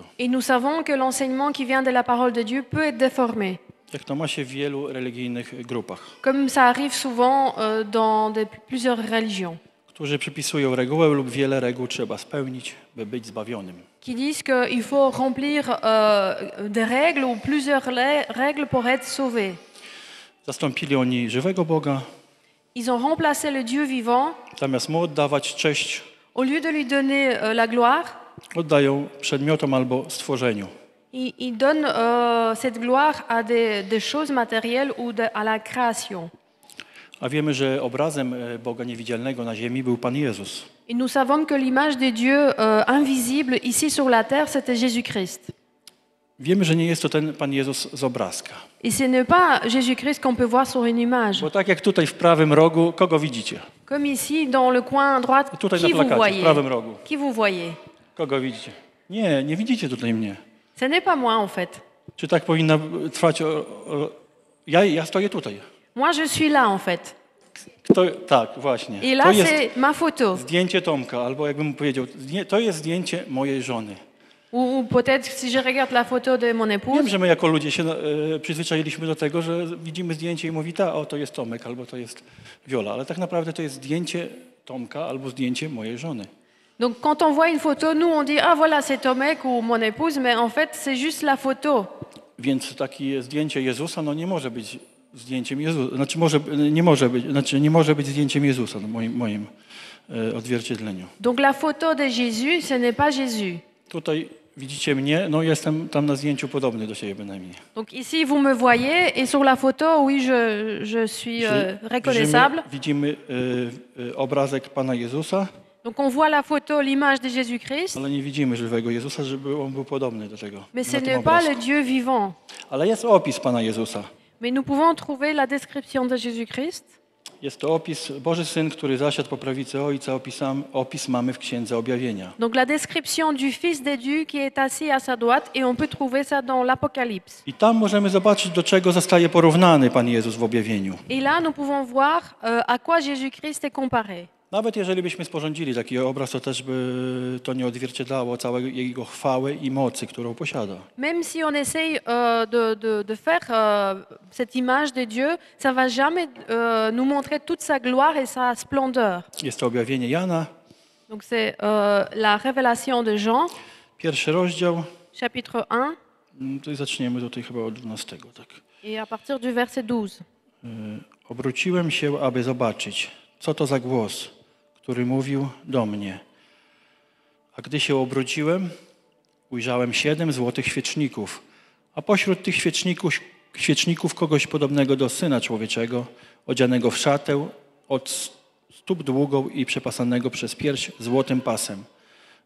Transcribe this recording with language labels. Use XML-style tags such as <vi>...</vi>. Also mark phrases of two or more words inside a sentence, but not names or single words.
<fr>Et nous savons que l'enseignement qui vient de la parole de Dieu peut être déformé,</fr> <pl>Jak to ma się w wielu religijnych grupach,</pl> <fr>comme ça arrive souvent dans plusieurs religions,</fr> <pl>którzy przypisują regułę lub wiele reguł trzeba spełnić, by być zbawionym.</pl> <fr>qui disent qu'il faut remplir des règles ou plusieurs règles pour être sauvé.</fr> <pl>Zastąpili oni żywego Boga,</pl> <fr>Ils ont remplacé le Dieu vivant.</fr> <pl>zamiast mu oddawać cześć,</pl> <fr>Au lieu de lui donner la gloire,</fr> <pl>oddają przedmiotom albo stworzeniu.</pl> <fr>ils donnent cette gloire à des choses matérielles ou à la création.</fr> <pl>A wiemy, że obrazem Boga niewidzialnego na ziemi był Pan Jezus.</pl> <fr>Et nous savons que l'image de Dieu invisible ici sur la terre, c'était Jésus-Christ.</fr> <pl>Wiemy, że nie jest to ten Pan Jezus z obrazka.</pl> <fr>Et ce n'est pas Jésus-Christ qu'on peut voir sur une image.</fr> <pl>Bo tak jak tutaj w prawym rogu, kogo widzicie?</pl> <fr>Comme ici, dans le coin droite,</fr> <pl>Tutaj na</pl> <fr>qui vous</fr> <pl>plakacie, w</pl> <fr>voyez?</fr> <pl>prawym rogu.</pl> <fr>Qui vous voyez?</fr> <pl>Kogo widzicie? Nie widzicie tutaj mnie.</pl> <fr>Ce n'est pas moi, en fait.</fr> <pl>Czy tak powinna trwać? Ja stoję tutaj.</pl> <fr>Moi, je suis là, en fait.</fr> <pl>Tak, właśnie.</pl> <fr>Et</fr> <pl>To</pl> <fr>là,</fr> <pl>jest</pl> <fr>c'est ma photo.</fr> <pl>zdjęcie Tomka, albo jakbym powiedział, to jest zdjęcie mojej żony.</pl> <fr>Ou peut-être si je regarde la photo de mon épouse,</fr> <pl>Wiem, że my jako ludzie się przyzwyczailiśmy do tego, że widzimy zdjęcie i mówi, to jest Tomek, albo to jest Wiola, ale tak naprawdę to jest zdjęcie Tomka albo zdjęcie mojej żony.</pl> <fr>donc quand on voit une photo, nous on dit ah voilà c'est Tomek ou mon épouse, mais en fait c'est juste la photo.</fr> <pl>Więc takie zdjęcie Jezusa nie może być zdjęciem Jezusa, nie może być zdjęciem Jezusa w moim odzwierciedleniu.</pl> <fr>Donc la photo de Jésus, ce n'est pas Jésus.</fr> <pl>Tutaj widzicie mnie, jestem tam na zdjęciu podobny do siebie bynajmniej.</pl> <fr>Donc ici vous me voyez et sur la photo, oui, je suis reconnaissable.</fr> <pl>Widzimy obrazek Pana Jezusa,</pl> <fr>Donc on voit la photo, l'image de Jésus-Christ,</fr> <pl>ale nie widzimy żywego Jezusa, żeby on był podobny do tego.</pl> <fr>mais ce</fr> <pl>na tym</pl> <fr>n'est pas</fr> <pl>obrazku.</pl> <fr>le Dieu vivant.</fr> <pl>Ale jest opis Pana Jezusa.</pl> <fr>Mais nous pouvons trouver la description de Jésus-Christ.</fr> <pl>Jest to opis Boży Syn, który zasiadł po prawicy Ojca. Opis mamy w Księdze Objawienia.</pl> <fr>Donc la description du Fils de Dieu qui est assis à sa droite et on peut trouver ça dans l'Apocalypse.</fr> <pl>I tam możemy zobaczyć, do czego zostaje porównany Pan Jezus w objawieniu.</pl> <fr>Et là, nous pouvons voir à quoi Jésus-Christ est comparé.</fr> <pl>Nawet jeżeli byśmy sporządzili taki obraz, to też by to nie odzwierciedlało całej Jego chwały i mocy, którą posiada.</pl> <fr>Même si on essaye de faire cette image de Dieu, ça va jamais nous montrer toute sa gloire et sa splendeur.</fr> <pl>Jest to objawienie Jana,</pl> <fr>Donc c'est la révélation de Jean,</fr> <pl>1 rozdział.</pl> <fr>chapitre 1,</fr> <pl>To zaczniemy tutaj chyba od 12. Tak.</pl> <fr>et à partir du verset 12.</fr> <pl>Obróciłem się, aby zobaczyć, co to za głos, który mówił do mnie. A gdy się obróciłem, ujrzałem 7 złotych świeczników, a pośród tych świeczników kogoś podobnego do Syna Człowieczego, odzianego w szatę od stóp długą i przepasanego przez pierś złotym pasem.</pl>